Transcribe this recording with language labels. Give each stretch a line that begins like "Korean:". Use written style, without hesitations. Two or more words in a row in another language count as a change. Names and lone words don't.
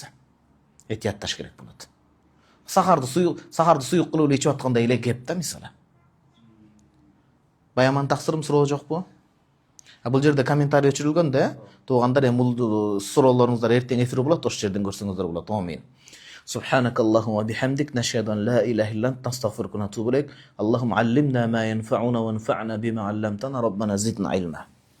Kyrgyz: Этиятташ керек болот. Сахарды суюк кылып эле ичип аткандай эле кеп да мисалы. Баяман Таксырым суроо жокпу? Бул жерде комментарий өчүрүлгөн да, туугандар, эми бул суроолоруңуздар эртең эфир болот, ошол жерден көрсөңүздөр болот. Амин.
Arabic: سبحانك اللهم بحمدك نشهد أن لا إله إلا أنت نستغفرك ونتوب إليك. اللهم علمنا ما ينفعنا وانفعنا بما علمتنا ربنا زدنا علما.